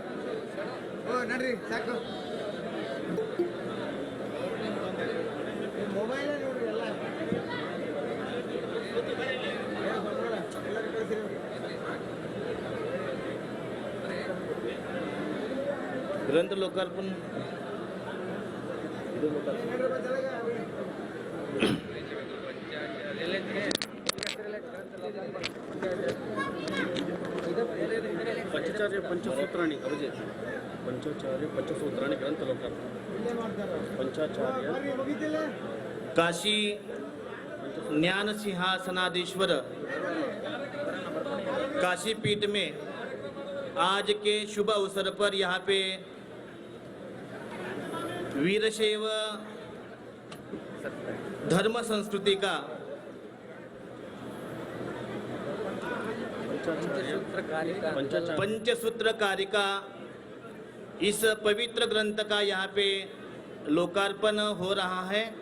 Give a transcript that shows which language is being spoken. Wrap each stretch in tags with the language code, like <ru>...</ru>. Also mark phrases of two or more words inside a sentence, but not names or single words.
<kn>ಓ ನಡ್ರಿ ಸಾಕು. ಮೊಬೈಲ್ ನೋಡ್ರಿ ಎಲ್ಲ.</kn> <hi>ग्रंथ लोकार्पण पंचाचार्य पंचसूत्राणि अभिजित पंचाचार्य पंचसूत्राणि ग्रंथ लोकार्पण पंचाचार्य काशी ज्ञान सिंहासनाधीश्वर काशी पीठ में आज के शुभ अवसर पर यहाँ पे वीरशैव धर्म संस्कृति का पंचसूत्र कारिका इस पवित्र ग्रंथ का यहाँ पे लोकार्पण हो रहा है।</hi>